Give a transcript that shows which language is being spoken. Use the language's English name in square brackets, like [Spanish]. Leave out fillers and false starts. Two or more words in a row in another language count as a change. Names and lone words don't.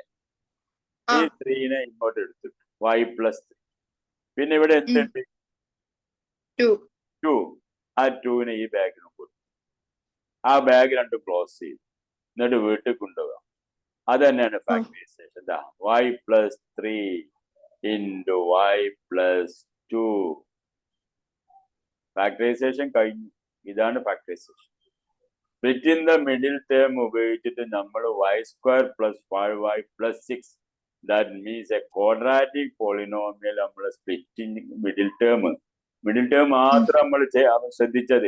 [Malayalam] ഈ 3നെ ഇങ്ങോട്ട് എടുത്തിട്ടു. [English] y plus 3. [Malayalam] പിന്നെ ഇവിടെ എന്തുണ്ട്? 2. ആ 2നെ ഈ ബാഗിലും കൊടുത്തു. ആ ബാഗ് 2 ക്ലോസ് ചെയ്തു. എന്നിട്ട് വീട്ടിൽ കൊണ്ടുപോകാം. അത് തന്നെയാണ് ഫാക്ടറൈസേഷൻ. [English] y plus 3 into y plus 2. [Malayalam] ഫാക്ടറൈസേഷൻ കഴിഞ്ഞു. ഇതാണ് ഫാക്ടറൈസേഷൻ. [English] split in the middle term [Malayalam] ഉപയോഗിച്ചിട്ട് നമ്മൾ [English] y square plus 5y plus 6. that means a quadratic polynomial നമ്മൾ splitting middle term [Malayalam] മാത്രം നമ്മൾ ശ്രദ്ധിച്ചത്.